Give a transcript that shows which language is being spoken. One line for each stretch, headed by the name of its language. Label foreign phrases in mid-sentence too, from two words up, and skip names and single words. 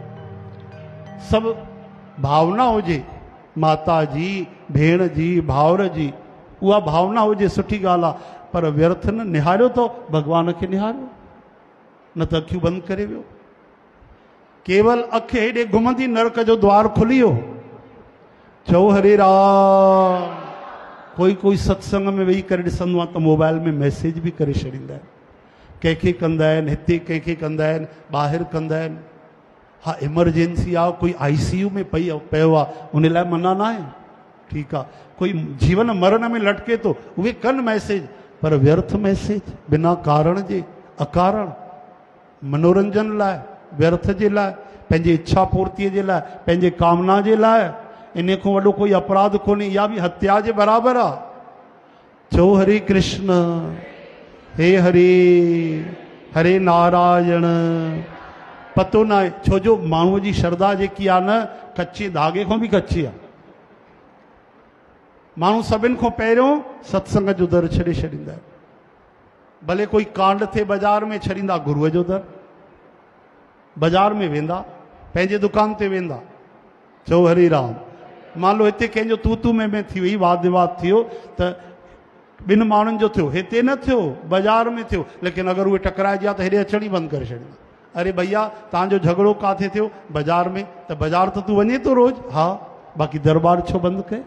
Sindhi: सभु भावना हुजे, माता जी, भेण जी, भाउर जी, उहा भावना हुजे, सुठी ॻाल्हि आहे। पर व्यर्थ न निहारियो तो भॻवान खे निहारियो, न त अखियूं बंदि करे वियो। केवल अखि हेॾे घुमंदी, नरक जो द्वार खुली वियो। चओ हरे राम। कोई सत्संग में वेही करे ॾिसंदो आहे त मोबाइल में मैसेज भी करे छॾींदा आहिनि। कंहिंखे कंदा आहिनि हिते, कंहिंखे कंदा आहिनि ॿाहिरि कंदा आहिनि। हाँ, इमरजेंसी आहे, कोई ICU में पियो आहे, उन लाइ मना न आहे, ठीकु आहे। कोई जीवन मरण में लटके थो, उहे कनि मैसेज, पर व्यर्थ मैसेज, बिना कारण जे, अकारण, मनोरंजन लाइ, व्यर्थ जे लाइ, पंहिंजी इच्छा पूर्तीअ जे लाइ, पंहिंजे कामना जे लाइ। इन खां वॾो कोई अपराध कोन्हे, इहा भी हत्या जे बराबरि आहे। चओ हरे कृष्ण। हे हरे, हरे नारायण। पतो न आहे छो जो माण्हूअ जी श्रद्धा जेकी आहे न, कच्चे धागे खां भी कच्ची आहे। माण्हू सभिनि खां पहिरियों सत्संग जो दर छॾे छॾींदा आहिनि। भले कोई कांड थे बाज़ार में, छॾींदा गुरूअ जो दर। बाज़ार में वेंदा, पंहिंजे दुकान ते वेंदा, चओ हरी राम। मान लो हिते कंहिंजो तू तू में थी वई, वाद विवाद थियो त ॿिनि माण्हुनि जो थियो, हिते न थियो, बाज़ार में थियो, लेकिन अगरि उहे टकराइजी त हेॾे अचण ई बंदि करे छॾींदा। अरे भैया तव्हांजो झगड़ो काथे थियो? बाज़ार में। त बाज़ार त तूं वञे थो रोज़, हा, बाक़ी दरबार छो बंदि कए?